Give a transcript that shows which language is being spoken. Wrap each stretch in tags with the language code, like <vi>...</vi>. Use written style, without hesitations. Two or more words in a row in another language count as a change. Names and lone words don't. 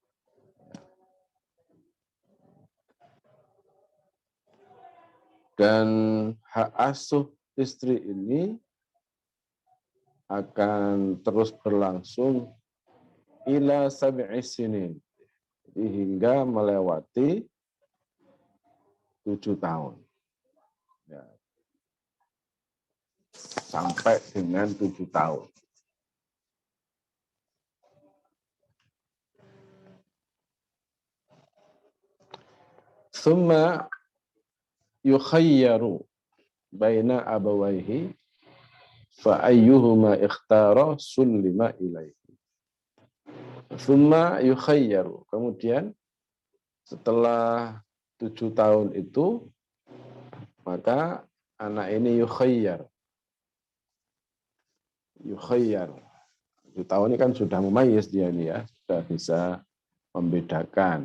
<id>Dan hak asuh istri ini akan terus berlangsung</id> <ar>إلى سبع سنين,</ar> <id>hingga melewati 7 tahun. Ya, sampai dengan 7 tahun.</id> <ar>ثم يخير بين أبويه فأيهما اختار سلم إليه. ثم يخير.</ar> <id>Kemudian setelah 7 tahun itu, maka anak ini yukhayyar. Yukhayyar. 7 tahun ini kan sudah memayyiz dia ini ya, sudah bisa membedakan.</id>